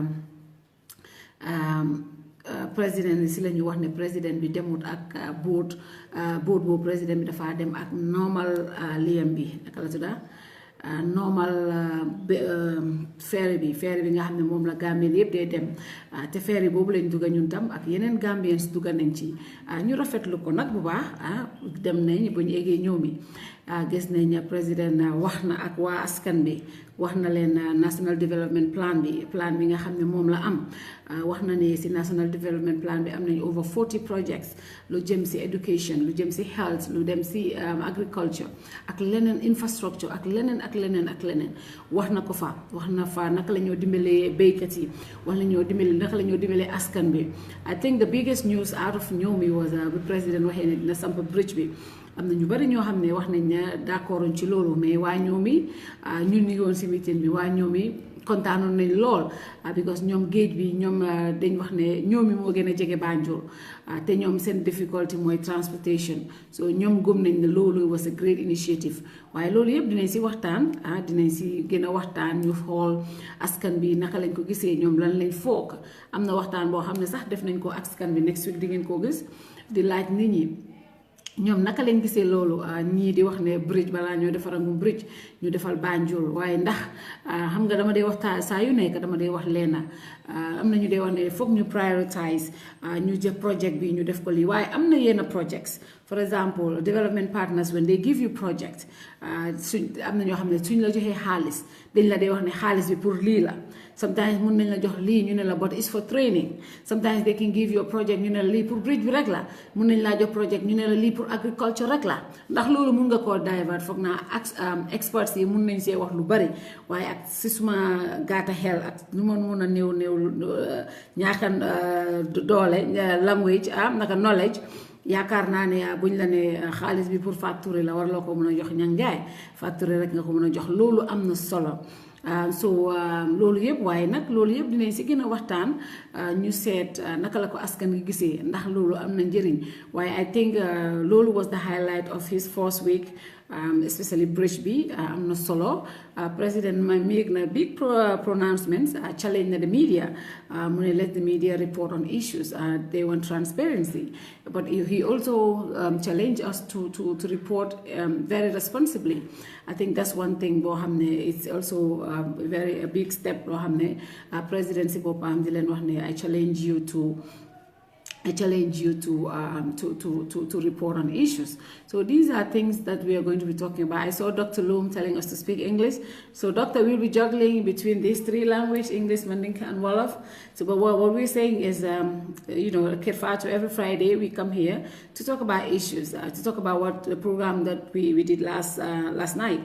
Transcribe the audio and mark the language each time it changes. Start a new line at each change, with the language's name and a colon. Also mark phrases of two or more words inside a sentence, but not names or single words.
Wolof: si la ñu wax ne président bi demut ak boat boobu président bi dafa dem ak normal liyam bi naka la tudda normal ferry bi nga xam ne moom la Gambien yëpp dee dem te ferry boobu lañ dugga ñun tam ak yeneen Gambiens dugga nañ ci ñu rafetlu ko nag bu baax dem nañ bu ñu eggee ñëw mi gis nañ président wax na ak waa askan bi wax na leen
English: national development plan
Wolof: bi nga xam ne moom la am wax na ne si
English: national development plan
Wolof: bi am nañu
English: over 40 projects
Wolof: lu jëm si education lu jëm si health lu dem si agriculture ak leneen infrastructure ak leneen wax na ko fa wax na fa naka la ñoo dimbalee béykat yi wax la ñoo dimbale naka la ñoo dimbalee askan bi.
English: I think the biggest news out of
Wolof: ñoomi was bu président waxee ne dina samp bridge bi am na ñu bari ñoo xam ne wax nañ ne d'accorduñ ci loolu mais waa ñoomi ñun ñu ngi woon si meeting bi waa ñoomi kontaanoon nañ lool because ñoom géej bi ñoom dañ wax ne ñoomi moo gën a jege Banjul te ñoom seen difficulty mooy transportation so ñoom gëm nañ ne loolu
English: was a great initiative
Wolof: waaye loolu yëpp dinañ si waxtaan dinañ si gën a waxtaan ñu xool askan bi naka lañ ko gisee ñoom lan lañ foog am na waxtaan boo xam ne sax def nañ ko askan bi next week di ngeen koo gis di laaj nit ñi ñoom naka lañ gisee loolu ñii di wax ne bridge balaa ñoo defarangum bridge ñu defal Banjul waaye ndax xam nga dama dee waxtaan saa yu nekk dama dee wax leena am na ñu dee wax ne foog ñu prioritize ñu jël project bi ñu def ko lii waaye am na yenn projects
English: for example development partners when they give you project
Wolof: suñ am na ñoo xam ne suñ la joxee xaalis dañ la dee wax ne xaalis bi pour lii la sometimes mun nañ la jox lii ñu ne la
English: but it's for training sometimes they can give you a project
Wolof: ñu ne la lii pour bridge bi rek la mun nañ laa jox project ñu ne la lii pour agriculture rek la ndax loolu mun nga koo divert foog naa ak experts yi mun nañ see wax lu bari waaye ak si suma gaata xel ak nu ma mun a néew ñaakan doole language naka knowledge yaakaar naa ne buñ la ne xaalis bi pour facture la war loo ko mën a jox ñangaay facture rek nga ko mën a jox loolu am na solo loolu yëpp waaye nag loolu yëpp dinañ si gën a waxtaan ñu seet naka la ko askan gi gisee ndax loolu am na njëriñ waaye I think loolu
English: was the highlight of his first week
Wolof: especially bridge bi am na solo président ma make na
English: big pronouncements
Wolof: challenge na
English: the media
Wolof: mu ne
English: let the media report on issues they want transparency but he also challenged us to report very responsibly. I think that's one thing
Wolof: boo xam ne
English: it's also a big step
Wolof: boo xam ne
English: presidency
Wolof: boppam di leen wax ne
English: I challenge you to report on issues. So these are things that we are going to be talking about. I saw Dr. Loom telling us to speak English. So Dr. will be juggling between these three languages, English, Mandinka, and Wolof. So but what we're saying is, Kerr Fatou, every Friday we come here to talk about issues, to talk about what the program that we did last night.